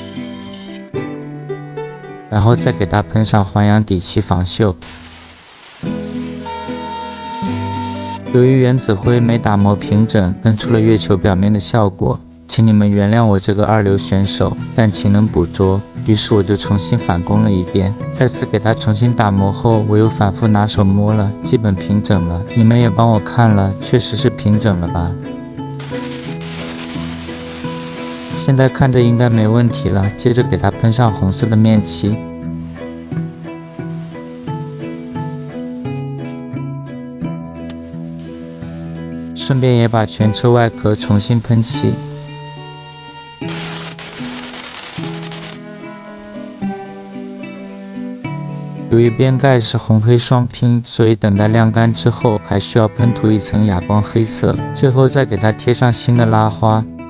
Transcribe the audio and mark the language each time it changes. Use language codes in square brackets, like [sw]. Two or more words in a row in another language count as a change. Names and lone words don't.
[zh] 然後再給它噴上環氧底漆防鏽。由於原子灰沒打磨平整，噴出了月球表面的效果，請你們原諒我這個二流選手，但勤能補拙。於是我就重新返工了一遍，再次給它重新打磨後，我又反复拿手摸了，基本平整了。你們也幫我看了，確實是平整了吧？現在看着應該沒問題了，接着給它噴上紅色的面漆。順便也把全車外殼重新噴漆。由於邊蓋是紅黑雙拼，所以等待晾乾之後，還需要噴塗一層啞光黑色，最後再給它貼上新的拉花。